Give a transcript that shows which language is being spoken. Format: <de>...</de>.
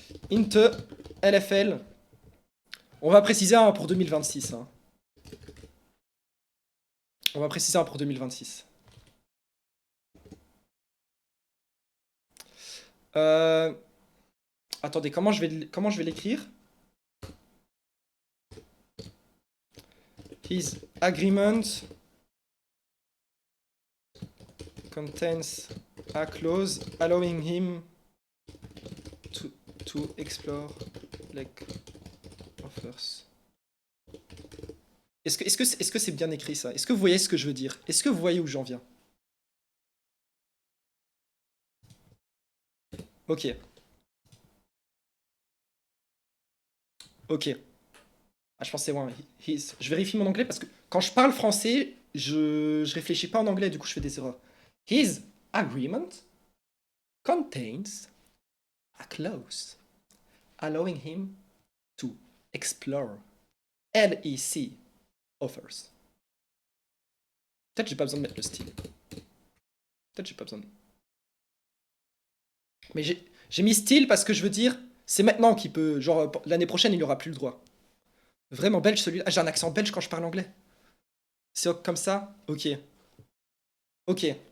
<fr>Inte LFL. On va préciser un pour 2026. Hein. On va préciser un pour 2026. Attendez, comment je vais l'écrire?</fr> <en>His agreement contains a clause allowing him to explore like offers.</en> <fr>Est-ce que c'est bien écrit ça? Est-ce que vous voyez ce que je veux dire? Est-ce que vous voyez où j'en viens? Ok. Ok. Ah, je pensais, ouais, je vérifie mon anglais parce que quand je parle français, je réfléchis pas en anglais, du coup je fais des erreurs.</fr> <en>His agreement contains a clause allowing him to explore LEC offers.</en> <fr>Peut-être j'ai pas besoin de mettre le style. Peut-être j'ai pas besoin de... Mais j'ai mis style parce que je veux dire, c'est maintenant qu'il peut... Genre, l'année prochaine, il n'aura plus le droit. Vraiment belge celui-là. Ah, j'ai un accent belge quand je parle anglais. C'est comme ça? Ok. Ok.</fr>